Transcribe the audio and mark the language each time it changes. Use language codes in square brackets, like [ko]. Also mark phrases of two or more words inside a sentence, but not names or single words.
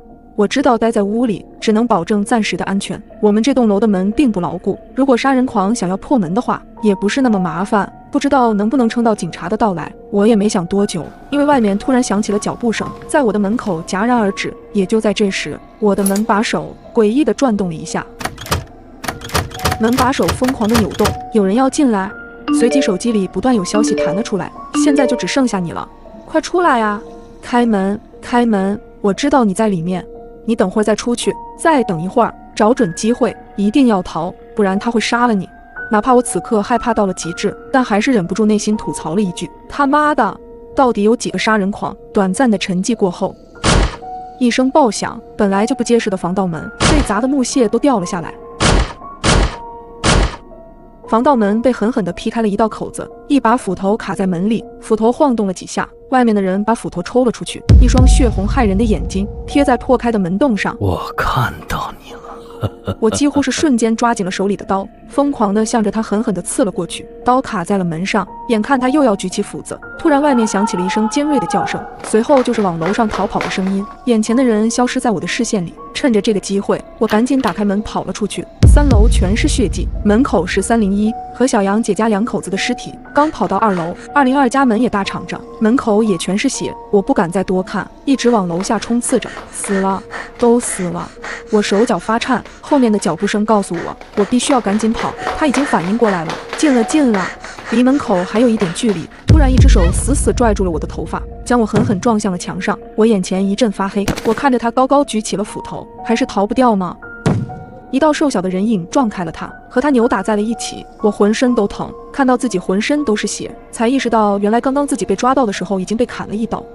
[zh] 我知道待在屋裡只能保證暫時的安全，我們這棟樓的門並不牢固，如果殺人狂想要破門的話也不是那麼麻煩，不知道能不能撐到警察的到來。我也没想多久，因為外面突然響起了腳步聲，在我的門口戛然而止。也就在這時，我的門把手詭異地轉動了一下，門把手瘋狂地扭動，有人要進來。隨即手機裡不斷有消息彈了出來，現在就只剩下你了，快出來啊！開門，開門！我知道你在裡面，你等會儿再出去，再等一會兒，找準機會，一定要逃，不然他會殺了你。哪怕我此刻害怕到了極致，但還是忍不住內心吐槽了一句：他媽的，到底有幾個殺人狂？短暫的沉寂過後，一聲爆響，本來就不結實的防盜門被砸的木屑都掉了下來。防盜門被狠狠地劈開了一道口子，一把斧頭卡在门裡，斧頭晃动了幾下，外面的人把斧头抽了出去，一双血紅骇人的眼睛貼在破開的门洞上。我看到你了。我幾乎是瞬間抓緊了手裡的刀，瘋狂地向着他狠狠地刺了過去，刀卡在了门上，眼看他又要舉起斧子，突然外面響起了一聲尖銳的叫聲，隨後就是往樓上逃跑的聲音，眼前的人消失在我的視線裡。趁着这個機會，我趕緊打開門跑了出去，3樓全是血跡，門口是301和小楊姐家2口子的屍體。剛跑到2樓，202家門也大敞着，門口也全是血，我不敢再多看，一直往樓下衝刺着。死了，都死了！我手腳發顫，後面的腳步聲告訴我，我必須要趕緊跑。他已經反應過來了，近了，近了，離門口還有一點距離。突然，一只手死死拽住了我的頭髮，將我狠狠撞向了牆上。我眼前一陣發黑，我看着他高高舉起了斧頭，還是逃不掉嗎？一道瘦小的人影撞開了他，和他扭打在了一起。我浑身都疼，看到自己浑身都是血，才意識到原來刚刚自己被抓到的時候已經被砍了一刀。